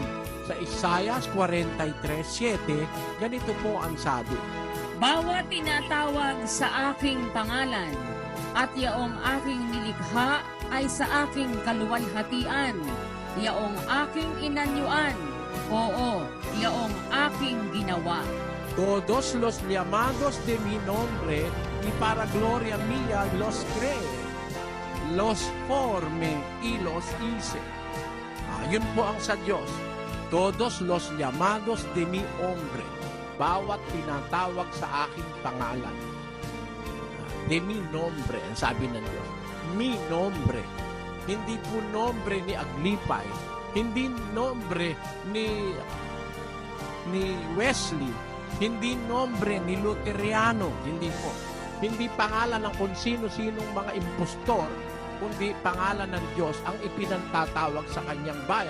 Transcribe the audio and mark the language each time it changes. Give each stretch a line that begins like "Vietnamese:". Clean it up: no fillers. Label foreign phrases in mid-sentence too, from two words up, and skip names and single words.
Filipino: Sa Isaiah 43:7, ganito po ang sabi. Bawat tinatawag sa aking pangalan, at yaong aking nilikha ay sa aking kaluwalhatian, yaong aking inanyuan, oo, yaong aking ginawa.
Spanish: Todos los llamados de mi nombre y para gloria mía los creé, los formé y los hice.
Filipino: Yun po ang sa Diyos.
Spanish: Todos los llamados de mi hombre,
Filipino: bawat tinatawag sa aking pangalan.
Spanish: De mi nombre,
Filipino: ang sabi ng Diyos.
Spanish: Mi nombre.
Filipino: Hindi po nombre ni Aglipay. Hindi nombre ni Wesley. Hindi nombre ni Luteriano. Hindi po. Hindi pangalan ng kung sino-sinong mga impostor, kundi pangalan ng Diyos ang ipinantatawag sa kanyang bayan.